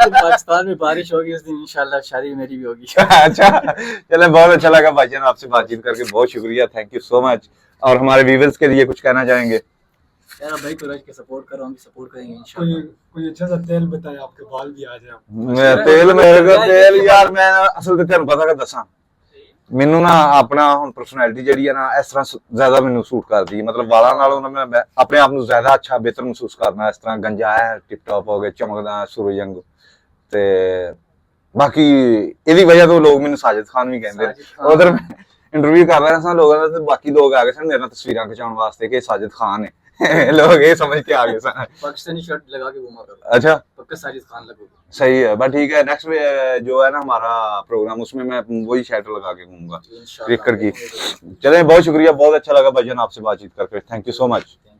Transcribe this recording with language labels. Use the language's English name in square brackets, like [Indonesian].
[Urdu] جس دن پاکستان میں بارش ہوگی اس دن انشاءاللہ شادی میری بھی ہوگی. اچھا چلے, بہت اچھا لگا بھائی جان آپ سے بات چیت کر کے, بہت شکریہ, [English] Thank you so much. [Urdu] اور ہمارے ویورز کے لیے کچھ کہنا چاہیں گے؟ یار بھائی کو رج کے سپورٹ کرو, ہم بھی سپورٹ کریں گے انشاءاللہ. کوئی اچھا سا تیل بتائیں, آپ کے بال بھی آ جائیں. [Punjabi] تیل میرے کو تیل یار, میں اصل تے تینوں پتہ کہ دساں, ਮੈਨੂੰ ਨਾ ਆਪਣਾ ਹੁਣ ਪਰਸਨੈਲਿਟੀ ਜਿਹੜੀ ਹੈ ਨਾ ਇਸ ਤਰ੍ਹਾਂ ਜ਼ਿਆਦਾ ਮੈਨੂੰ ਸੂਟ ਕਰਦੀ ਹੈ. ਮਤਲਬ ਵਾਲਾਂ ਨਾਲੋਂ ਮੈਂ ਆਪਣੇ ਆਪ ਨੂੰ ਜ਼ਿਆਦਾ ਅੱਛਾ ਬਿਹਤਰ ਮਹਿਸੂਸ ਕਰਦਾ ਇਸ ਤਰ੍ਹਾਂ ਗੰਜਾ ਹੈ, ਟਿਪ ਟਾਪ ਹੋ ਕੇ ਚਮਕਦਾ ਸੂਰਜ ਵਾਂਗੂ. ਤੇ ਬਾਕੀ ਇਹਦੀ ਵਜ੍ਹਾ ਤੋਂ ਲੋਕ ਮੈਨੂੰ ਸਾਜਿਦ ਖਾਨ ਵੀ ਕਹਿੰਦੇ ਨੇ. ਉਧਰ ਮੈਂ ਇੰਟਰਵਿਊ ਕਰ ਰਿਹਾ ਸਾਂ ਲੋਕਾਂ ਦਾ, ਤੇ ਬਾਕੀ ਲੋਕ ਆ ਗਏ ਸਨ ਮੇਰੇ ਨਾਲ ਤਸਵੀਰਾਂ ਖਿਚਾਉਣ ਵਾਸਤੇ ਕਿ ਸਾਜਿਦ ਖਾਨ ਹੈ. [Urdu] لوگ یہ سمجھ کے آگے سن. پاکستانی شرٹ لگا کے گھوما کرو. اچھا, پکا ساجد خان لگو. صحیح ہے, بس ٹھیک ہے. نیکسٹ جو ہے نا ہمارا پروگرام, اس میں میں وہی شرٹ لگا کے گھوموں گا کرکٹ کی. چلیں, بہت شکریہ, بہت اچھا لگا بھائی جان آپ سے بات چیت کر کے, [English] Thank you so much.